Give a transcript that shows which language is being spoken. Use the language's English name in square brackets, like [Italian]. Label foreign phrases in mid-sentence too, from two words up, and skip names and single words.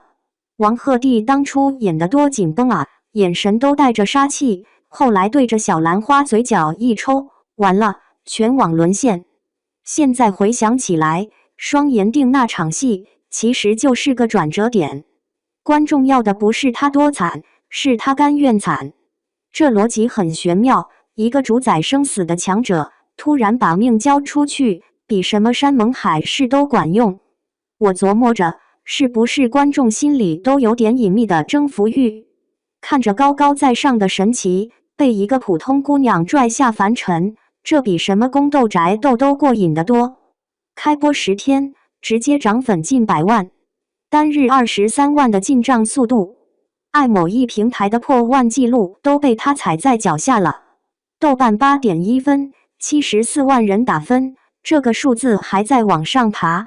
[Chinese] 王鶴棣當初演得多緊繃啊，眼神都帶着殺氣，後來對着小蘭花嘴角一抽，完了，全網淪陷。現在回想起來，雙妍定那場戲其實就是個轉折點，觀眾要的不是他多慘，是他甘願慘。這邏輯很玄妙，一個主宰生死的強者，突然把命交出去，比什麼山盟海誓都管用。我琢磨着，是不是觀眾心裡都有點隱秘的征服慾？看着高高在上的神祇被一個普通姑娘拽下凡塵，這比什麼宮鬥宅鬥都過癮得多。開播10天，直接漲粉近100萬，單日23萬的進賬速度，愛某一平台的破萬紀錄都被他踩在腳下了。豆瓣8.1分，74萬人打分，這個數字還在往上爬。